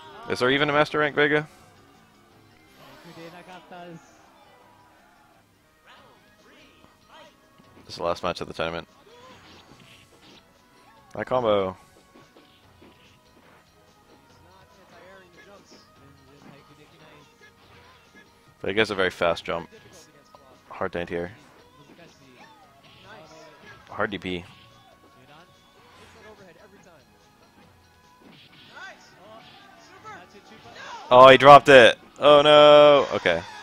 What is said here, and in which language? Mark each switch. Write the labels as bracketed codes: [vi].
[en] Is there even a master rank Vega? [ja] 出なかったです。 [en] This is the last match of the tournament. My combo. He's not anti-airing the jumps. [ja] 全然対空できないです。 [en] Vega's a very fast jump. Difficult against Claw. Hard to anti-air. [ja] 難しい。 [en] Nice. Hard DP. [ja] 中段 [en] Hits that overhead every time. Nice. Super. [ja] あ、中盤 [en] Oh, he dropped it. Oh no. Okay.